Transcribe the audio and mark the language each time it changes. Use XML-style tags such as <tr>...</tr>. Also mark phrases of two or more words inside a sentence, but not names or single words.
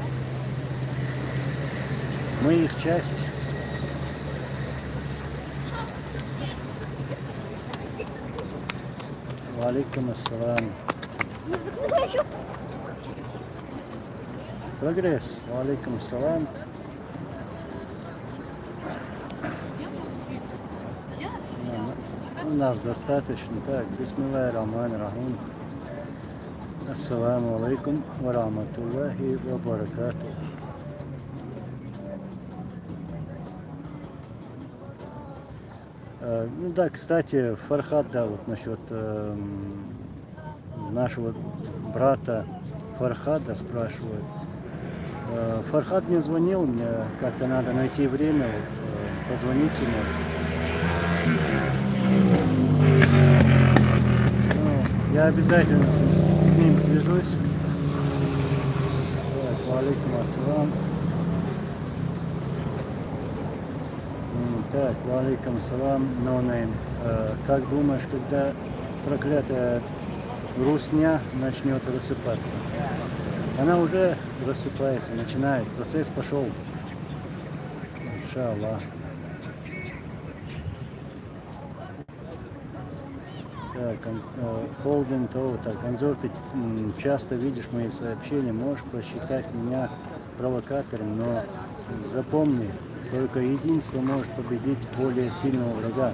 <ru>Мы их часть.</ru> <ar>وعليكم السلام.</ar> <ru>Прогресс.</ru> <ar>وعليكم السلام.</ar> <ru>У нас достаточно. Так,</ru> <ar>بسم الله الرحمن الرحيم. السلام عليكم ورحمة الله وبركاته.</ar> <ru>Ну да, кстати, Фархад, да, вот насчет нашего брата Фархада спрашивают. Фархад мне звонил, мне как-то надо найти время, позвонить ему. Ну, я обязательно с ним свяжусь.</ru> <ar>وعليكم السلام. Так, وعليكم السلام,</ar> <en>no name.</en> <ru>Как думаешь, когда проклятая русня начнет рассыпаться? Она уже рассыпается, начинает, процесс пошел. Иншаллах. Так, Холден то, так, Анзор, ты часто видишь мои сообщения, можешь посчитать меня провокатором, но запомни, только единство может победить более сильного врага.</ru>